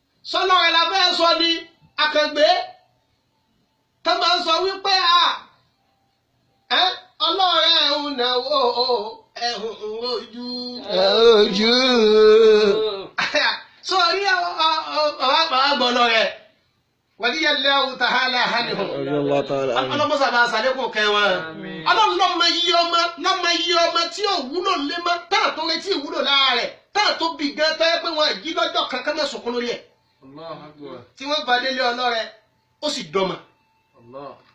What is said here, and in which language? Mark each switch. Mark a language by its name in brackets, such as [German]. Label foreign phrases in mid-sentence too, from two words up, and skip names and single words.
[Yoruba] Sọ́lọ́ rẹ̀ la fẹ́ sọ ni, Àkàngbé. Tá máa ń sọ wípé, à, ẹ́, ọlọ́rẹ̀ ẹ̀ ń náwó, ẹ̀ ń rojú. Ẹ ojú. Sórí ọ, ọ, ọ, bàbá, bàbá gbọ́dọ̀ rẹ̀. [Arabic] رضي الله تعالى عنه. رضي الله تعالى عنه. [Yoruba] Ọlọ́mọ sábà ṣàlékún kẹ́ wọn. Àmín. Ọlọ́run ló mọ iye ọmọ, ló mọ iye ọmọ tí ò wúlò lé mọ́, tá à tó retí ìwúlò lára rẹ̀. Táà tó bí gan, tó yẹ pé wọn jí lọ́jọ́ kan ká má sunkún lórí ẹ̀. [Arabic] الله أكبر. [Yoruba] Tí wọ́n bá délé ọlọ́rẹ, ó sì dọ́mọ. Allah.